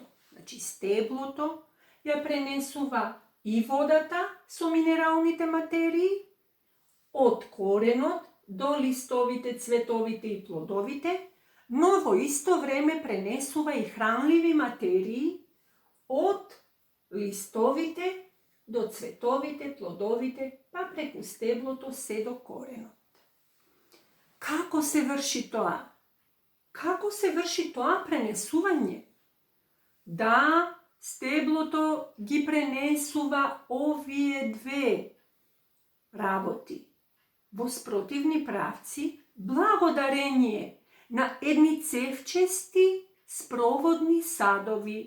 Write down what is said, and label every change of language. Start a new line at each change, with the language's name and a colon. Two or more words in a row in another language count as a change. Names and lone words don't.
Macedonian: Значи стеблото ја пренесува и водата со минералните материи, од коренот до листовите, цветовите и плодовите, но во исто време пренесува и хранливи материи од листовите до цветовите, плодовите, па преку стеблото се до коренот. Како се врши тоа? Како се врши тоа пренесување? Да, стеблото ги пренесува овие две работи во спротивни правци благодарение на едни цевчести спроводни садови.